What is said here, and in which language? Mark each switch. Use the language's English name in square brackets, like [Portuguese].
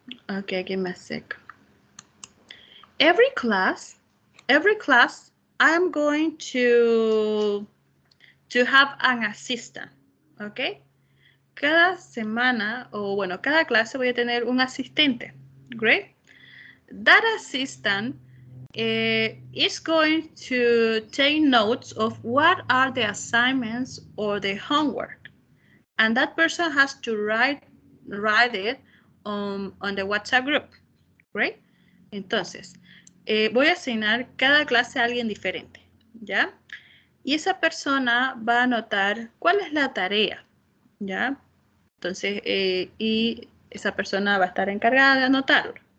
[English] Okay, give me a sec. Every class, I'm going to have an assistant, okay? [Spanish] Cada semana, o bueno, cada clase voy a tener un asistente, great? [English] That assistant is going to take notes of what are the assignments or the homework. And that person has to write it on the WhatsApp group, right? [Spanish] Entonces, voy a asignar cada clase a alguien diferente, ¿ya? Y esa persona va a anotar cuál es la tarea, ¿ya? Entonces, y esa persona va a estar encargada de anotarlo.